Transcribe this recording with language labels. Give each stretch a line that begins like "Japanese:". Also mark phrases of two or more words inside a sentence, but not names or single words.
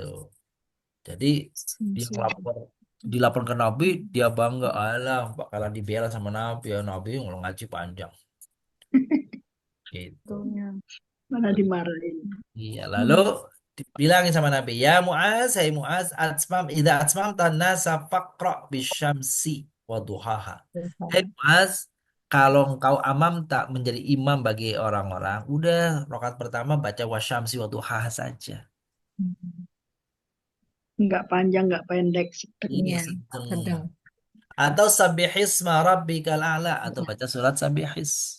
Indonesian: Jadi dia dilapor ke Nabi, dia bangga, alah bakalan dibela sama Nabi, ya Nabi ngomong ngaji panjang. Gitu. Malah dimarahin. Iya, lalu dibilangin sama Nabi, ya Muaz, hai Muaz,
Arabic: idza atmam tanasa faqra bisyamsi wa duhaha.
Indonesian: Hai Muaz, kalau engkau amam tak menjadi imam bagi orang-orang, udah rakaat pertama baca
Arabic: wasyamsi wa duhaha
Indonesian: saja. Nggak panjang, nggak pendek, sedang. Iya, Iya, sedang. sedang. Atau
Arabic: sabbihisma rabbikal a'la,
Indonesian: atau baca surat sabihis.